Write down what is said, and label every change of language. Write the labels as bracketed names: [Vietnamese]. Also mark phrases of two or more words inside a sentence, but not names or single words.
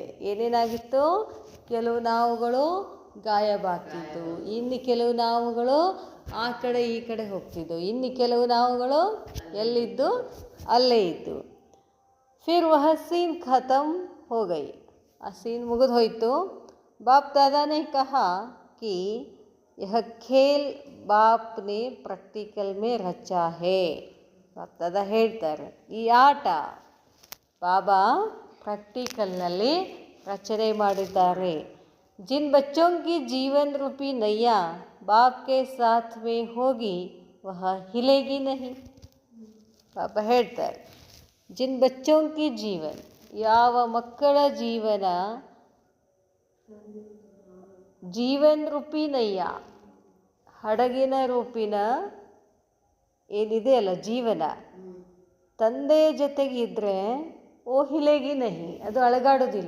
[Kannada] ಏನೇನಾಗಿತ್ತು, ಕೆಲವು ನಾವುಗಳು ಗಾಯಬಾಗ್ತಿದ್ದು, ಇನ್ನು ಕೆಲವು ನಾವುಗಳು ಆ ಕಡೆ ಈ ಕಡೆ ಹೋಗ್ತಿದ್ದು, ಇನ್ನು ಕೆಲವು ನಾವುಗಳು ಎಲ್ಲಿದ್ದು ಅಲ್ಲೇ ಇದ್ದು. [Hindi] फिर वह सीन खतम हो गई, [Kannada] ಆ ಸೀನ್ ಮುಗಿದು ಹೋಯಿತು. [Hindi] बाप दादा ने कहा कि यह खेल बाप ने प्रैक्टिकल में रचा है. [Kannada] ಬಾಪ್ ದಾದಾ ಹೇಳ್ತಾರೆ, ಈ ಆಟ ಬಾಬಾ ಪ್ರಾಕ್ಟಿಕಲ್ನಲ್ಲಿ ರಚನೆ ಮಾಡಿದ್ದಾರೆ. [Hindi] जिन बच्चों की जीवन रूपी नैया बाप के साथ में होगी वह हिलेगी नहीं. [Kannada] ಬಾಬಾ ಹೇಳ್ತಾರೆ, [Hindi] जिन बच्चों की जीवन, [Kannada] ಯಾವ ಮಕ್ಕಳ ಜೀವನ, [Hindi] जीवन रूपी नैया, [Kannada] ಹಡಗಿನ ರೂಪಿನ ಏನಿದೆ ಅಲ್ಲ ಜೀವನ, ತಂದೆಯ ಜೊತೆಗಿದ್ರೆ [Hindi] ओ हिलेगी नहीं, [Kannada] ಅದು ಅಳಗಾಡೋದಿಲ್ಲ.